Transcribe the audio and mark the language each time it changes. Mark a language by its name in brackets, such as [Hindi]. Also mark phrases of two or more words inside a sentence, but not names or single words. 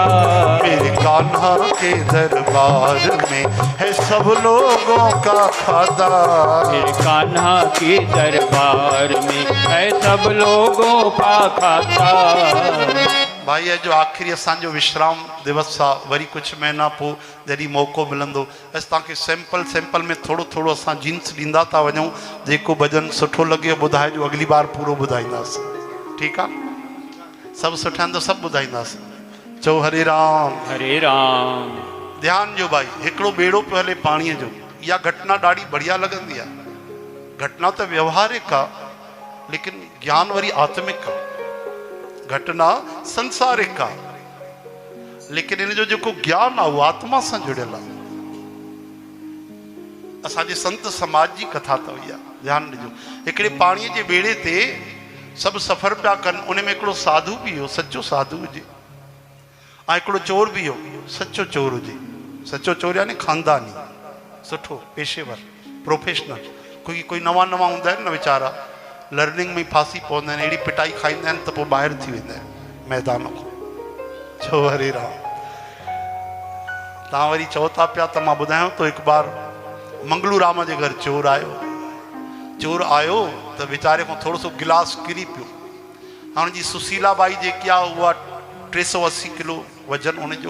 [Hindi] मेरे कान्हा के दरबार में है सब लोगों का खाता। मेरे कान्हा के दरबार में है सब लोगों का खाता। [Sindhi] भाई जो आखिरी असांजो विश्राम दिवस आहे, वरी कुछ महीना पोइ जॾहिं मौक़ो मिलंदो असां तव्हांखे सैंपल में थोरो थोरो असां जींस ॾींदा था वञूं। जेको भॼन सुठो लॻे ॿुधाइजो, अगली बार पूरो ॿुधाईंदासीं। ठीकु आहे, सभु सुठा आहिनि त सभु ॿुधाईंदासीं। चओ हरे राम हरे राम। ध्यानु ॾियो भाई, हिकिड़ो ॿेड़ो पियो हले पाणीअ जो। इहा घटना ॾाढी बढ़िया लॻंदी आहे। घटना त व्यवहारिक आहे, लेकिन ज्ञान वरी आत्मिक आहे। घटना संसारिक आहे, लेकिन इन जो जेको ज्ञान आहे उहो आत्मा सां जुड़ियल आहे। असांजे संत समाज जी कथा त हुई आहे। ध्यानु ॾिजो, हिकिड़े पाणीअ जे ॿेड़े ते सभु सफ़र पिया कनि। उन में हिकिड़ो साधु बि हो, सचो साधु हुजे, ऐं हिकिड़ो चोर बि हो, सचो चोर हुजे। सचो चोर यानी खानदानी, सुठो पेशेवर प्रोफेशनल। कोई नवां हूंदा आहिनि न वीचारा, लर्निंग में फासी पवंदा आहिनि, अहिड़ी पिटाई खाईंदा आहिनि त पोइ ॿाहिरि थी वेंदा आहिनि मैदान खां। छो हरे राम। तव्हां वरी चओ था पिया त मां ॿुधायांव थो। हिकु बार मंगलू राम जे घर चोर आयो। चोर आयो त वीचारे खां थोरो सो गिलास किरी पियो। हाणे जी सुशीला बाई जेकी आहे उहा 380 किलो वजन उनजो।